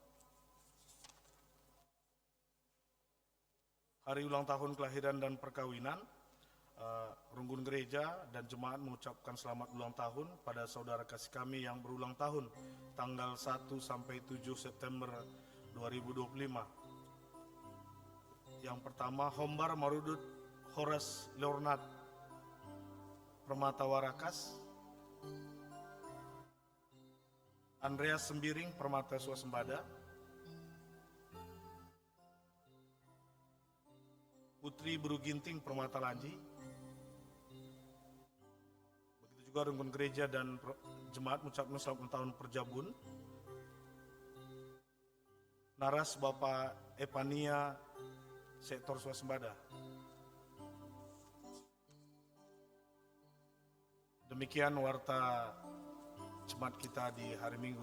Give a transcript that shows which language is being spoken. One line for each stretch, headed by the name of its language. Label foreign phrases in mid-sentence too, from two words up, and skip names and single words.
Indonesian: Hari ulang tahun kelahiran dan perkawinan, Runggun Gereja dan Jemaat mengucapkan selamat ulang tahun pada saudara kasih kami yang berulang tahun tanggal 1 sampai 7 September 2025. Yang pertama, Hombar Marudut Horas Leornat Permata Warakas, Andreas Sembiring Permata Swasembada, Putri Beruginting Permata Lanji. Begitu juga Runggun Gereja dan Jemaat mengucapkan selamat ulang tahun Perjabun. Naras Bapak Epania Sektor Swasembada. Demikian warta jemaat kita di hari Minggu.